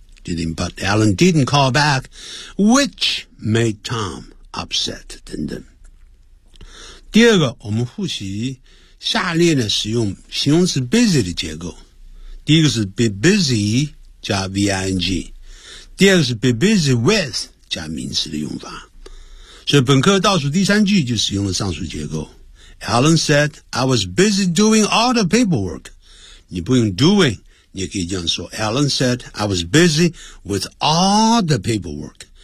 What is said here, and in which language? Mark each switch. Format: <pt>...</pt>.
<en>But Alan didn't call back, which made Tom upset,</en> <zh>等等。第二个，我们复习下列的使用形容词 busy 的结构。第一个是 be busy 加 ving， 第二个是 be busy with 加名词的用法。所以本课倒数第三句就使用了上述结构。</zh> <en>Alan said, I was busy doing all the paperwork.</en> <zh>你不用 doing， 你也可以这样说。</zh> <en>Alan said, I was busy with all the paperwork.</en>